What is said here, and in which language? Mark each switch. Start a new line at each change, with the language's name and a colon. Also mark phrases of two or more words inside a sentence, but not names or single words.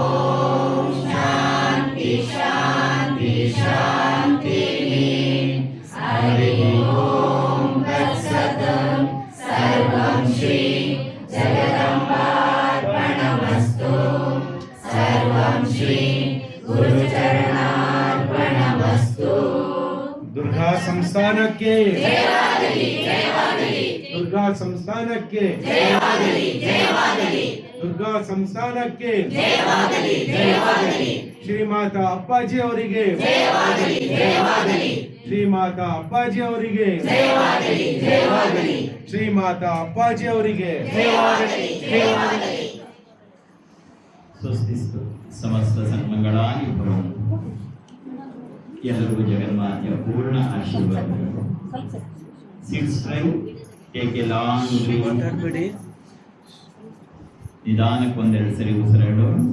Sanskrit: शान्ति शान्ति शान्तिः हरि ओम तत्सत् सर्वं श्री जगदम्बार्पणमस्तु सर्वं श्री गुरुचरणार्पणमस्तु
Kannada: दुर्गा संस्थानಕ್ಕೆ दुर्गा संस्थानಕ್ಕೆ दुर्गा संस्थानಕ್ಕೆ ಶ್ರೀಮಾತಾ ಅಪ್ಪಾಜಿ ಅವರಿಗೆ ಶ್ರೀಮಾತಾ ಅಪ್ಪಾಜಿ ಅವರಿಗೆ ಶ್ರೀಮಾತಾ ಅಪ್ಪಾಜಿ ಅವರಿಗೆ
Sanskrit: ಸ್ವಸ್ತಿಸ್ತು ಸಮಸ್ತ ಸನ್ಮಂಗಳಾನಿ ಭವಂತು.
Kannada: ಎಲ್ಲರಿಗೂ ಜಗನ್ಮಾತೆಯ ಪೂರ್ಣ ಆಶೀರ್ವಾದಗಳು.
English: Sit straight, take a long breath.
Kannada: ನಿಧಾನಕ್ಕೊಂದೆರಡು ಸರಿ ಉಸಿರಾಡು.